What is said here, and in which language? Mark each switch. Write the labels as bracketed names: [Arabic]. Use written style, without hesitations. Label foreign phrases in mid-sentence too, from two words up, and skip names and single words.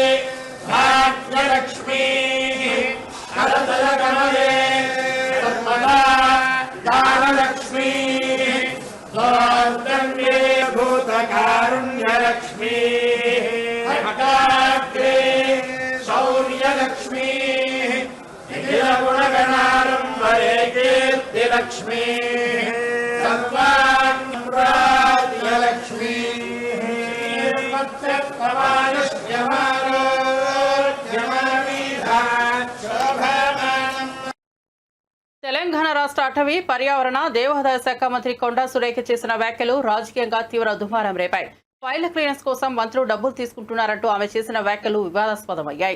[Sanskrit] भाग्यलक्ष्मीः करतलकमले सर्वदा दानलक्ष्मीः सौर्दम्ये भूतकारुण्यलक्ष्मीः हठाग्रे शौर्यलक्ष्मीः निखिलगुणगणारम्भरे कीर्तिलक्ष्मीः सर्वान्राज्यलक्ष्मीः [Telugu] తెలంగాణ రాష్ట్ర అటవీ పర్యావరణ దేవాదాయ శాఖ మంత్రి కొండా సురేఖ చేసిన వ్యాఖ్యలు రాజకీయంగా తీవ్ర దుమారం రేపాయి. ఫైళ్ల క్లియరెన్స్ కోసం మంత్రులు డబ్బులు తీసుకుంటున్నారంటూ ఆమె చేసిన వ్యాఖ్యలు వివాదాస్పదమయ్యాయి.